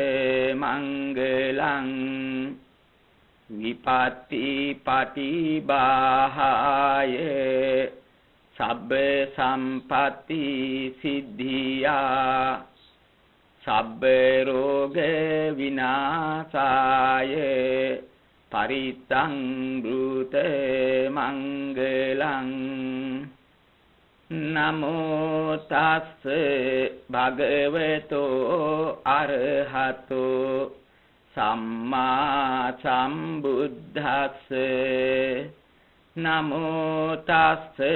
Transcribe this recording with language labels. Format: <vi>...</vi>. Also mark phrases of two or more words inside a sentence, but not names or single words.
<pi>මංගලං විපත්ති පටිභාය සබ්බ සම්පatti සිද්ධියා සබ්බ රෝග විනාශාය පරිත්තං බ්‍රූත මංගලං නමෝ තස්ස භගවතෝ අරහතෝ සම්මා සම්බුද්දස්ස නමෝ තස්ස</pi>